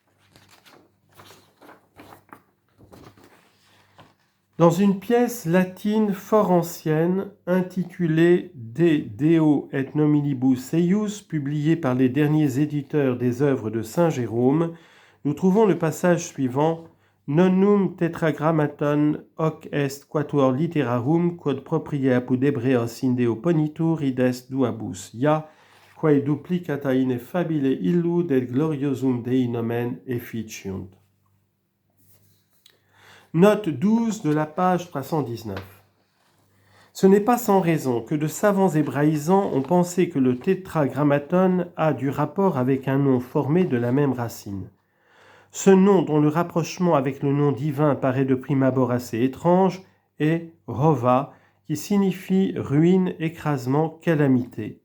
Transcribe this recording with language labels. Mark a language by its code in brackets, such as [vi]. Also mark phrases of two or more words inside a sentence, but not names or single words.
[fr] Dans une pièce latine fort ancienne, intitulée De Deo et Nominibus Eius, publiée par les derniers éditeurs des œuvres de Saint Jérôme, nous trouvons le passage suivant: [la] Nonnum tetragrammaton hoc est quatuor literarum quod proprie apud Hebreos in Deo ponitur id est duabus Ya, quae duplicata ineffabile illud et gloriosum Dei nomen efficiunt. [fr] Note 12 de la page 319. Ce n'est pas sans raison que de savants hébraïsants ont pensé que le tétragrammaton a du rapport avec un nom formé de la même racine. Ce nom, dont le rapprochement avec le nom divin paraît de prime abord assez étrange, est Rova, qui signifie ruine, écrasement, calamité.